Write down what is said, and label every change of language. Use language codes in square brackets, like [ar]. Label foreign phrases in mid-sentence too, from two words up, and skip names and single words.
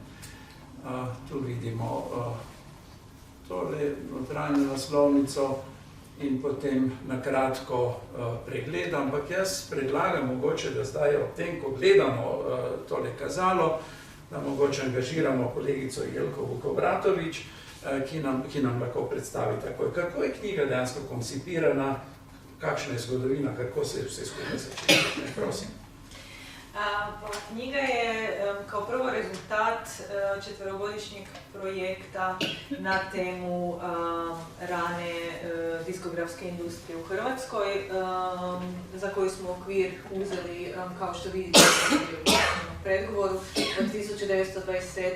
[sl] Tu vidimo tole notranjo naslovnico in potem na kratko pregled, ampak jaz predlagam mogoče, da zdaj ob tem, ko gledamo tole kazalo, da mogoče angažiramo kolegico Jelko Vukobratović, ki nam lahko predstavi takoj. Kako je knjiga dejansko koncipirana, kakšna je zgodovina, kako se je vse skupaj začelo? Prosim. [hr] Knjiga je kao prvo rezultat četverogodišnjeg projekta na temu rane diskografske industrije u Hrvatskoj, za koju smo okvir uzeli, kao što vidite u predgovoru, od 1927.